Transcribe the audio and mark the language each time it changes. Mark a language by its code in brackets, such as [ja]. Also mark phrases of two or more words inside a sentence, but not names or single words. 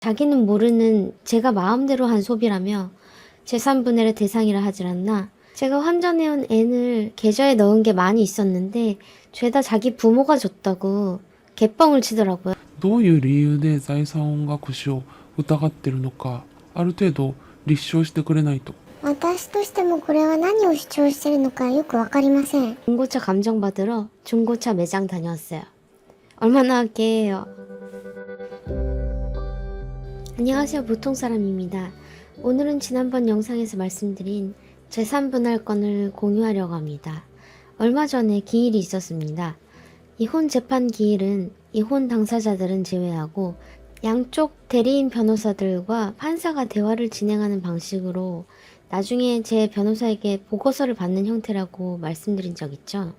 [ko] 자기는 모르는 제가 마음대로 한 소비라며 재산분할의 대상이라 하질 않나. 제가 환전해온 N을 계좌에 넣은 게 많이 있었는데 죄다 자기 부모가 줬다고 개뻥을 치더라고요. [ja] どういう理由で財産隠しを疑ってるのか、ある程度立証してくれないと。私としてもこれは何を主張しているのかよくわかりません。 [ko] 중고차 감정받으러 중고차 매장 다녀왔어요. 얼마나 깨해요. 안녕하세요, 보통사람입니다. 오늘은 지난번 영상에서 말씀드린 재산분할권을 공유하려고 합니다. 얼마 전에 기일이 있었습니다. 이혼 재판 기일은 이혼 당사자들은 제외하고 양쪽 대리인 변호사들과 판사가 대화를 진행하는 방식으로 나중에 제 변호사에게 보고서를 받는 형태라고 말씀드린 적 있죠.